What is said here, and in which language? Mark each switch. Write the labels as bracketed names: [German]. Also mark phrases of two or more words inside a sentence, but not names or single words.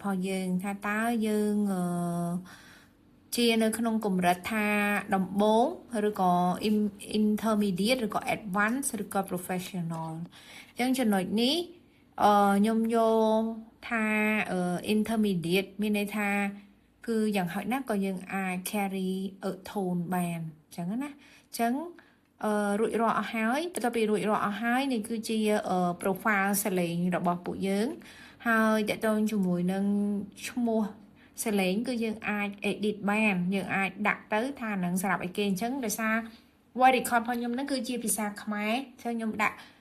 [Khmer] របស់យើងថាតើយើងជានៅក្នុងកម្រិតថាដំបូងឬក៏ intermediate ឬក៏ advanced ឬក៏ professional អញ្ចឹងចំណុចនេះខ្ញុំ យកថា intermediate មានន័យថាគឺយ៉ាងហោចណាស់ក៏យើងអាច [English] carry a tone [Khmer] បានអញ្ចឹងណាអញ្ចឹងរួចរាល់អស់ហើយបន្ទាប់ពីរួចរាល់អស់ហើយនេះគឺជា profile សលេងរបស់ពួកយើងហើយតកតងជាមួយនឹងឈ្មោះសលេងគឺយើងអាច edit បានយើងអាចដាក់ទៅថានឹងសម្រាប់ឲ្យគេអញ្ចឹងដោយសារ [English] voice record [Khmer] របស់ខ្ញុំហ្នឹងគឺជាភាសាខ្មែរអញ្ចឹងខ្ញុំដាក់